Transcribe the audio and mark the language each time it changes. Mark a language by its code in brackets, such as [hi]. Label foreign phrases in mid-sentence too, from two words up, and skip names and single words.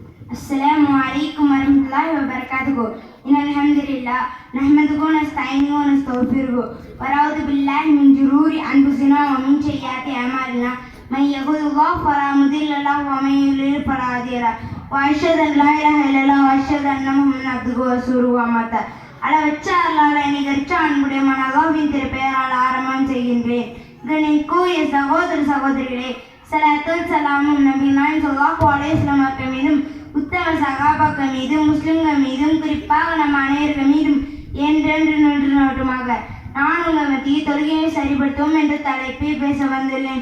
[ar] السلام عليكم ورحمة الله وبركاته. إن الحمد لله نحمده ونستعينه ونستغفره ونعوذ بالله من شرور أنفسنا ومن سيئات أعمالنا. من يهده الله فلا مضل له ومن يضلل فلا هادي له. وأشهد أن لا إله إلا الله وأشهد أن محمدا عبده ورسوله أما بعد. [ta] அளவற்ற அல்லாஹ்வை நிகரற்ற அன்புடையவன் அல்லாஹ்வின் திருப்பெயரால் ஆரம்பம் செய்கின்றேன். கண்ணியக்குரிய சகோதர சகோதரிகளே, ஸலாத்துல் ஸலாமும் நபி நாயகம் [ar] صلى الله عليه وسلم [ta] அவர்கள் மீதும் உத்தம சகாபாக்கள் மீதும் முஸ்லிம்கள் மீதும் குறிப்பாக நம் அனைவர்கள் மீதும் என்றென்று நின்று நோட்டுமாக நான் உங்கள் மத்தியில் தொழுகையை சரிபடுத்துவோம் என்ற தலைப்பில் பேச வந்துள்ளேன்.